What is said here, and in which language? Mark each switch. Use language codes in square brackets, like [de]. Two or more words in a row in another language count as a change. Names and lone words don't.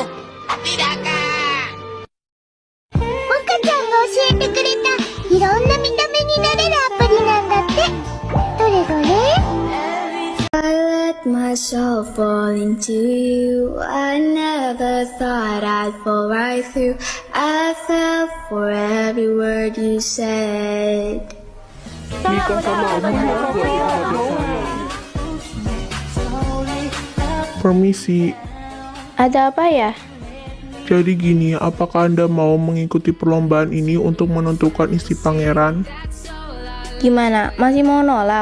[id] Tidak akan. [ja] 赤ちゃんが教えてくれたいろんな見た目になれるアプリなんだって。どれどれ？ [en] I let myself fall into you. I never thought I'd fall right through. I fell for every word you said. [id] Permisi. Ada apa ya? Jadi gini, apakah Anda mau mengikuti perlombaan ini untuk menentukan istri pangeran? Gimana? Masih mau nolak?